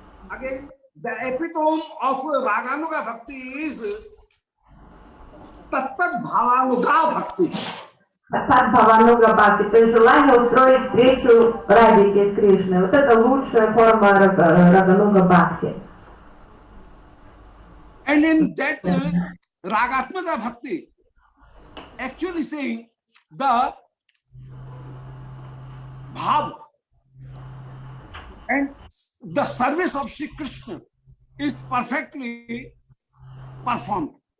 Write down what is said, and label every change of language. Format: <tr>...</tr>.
<en>Again, the epitome of Raganuga bhakti is Tattat Bhavanuga bhakti.</en> <ru>Татат Бхавануга Бхакти, то есть желание устроить встречу Радики с Кришной. Вот это лучшая форма Рагануга Бхакти.</ru> <en>And in that Ragatmaka bhakti, actually saying the bhav and the service of Shri Krishna is perfectly performed.</en>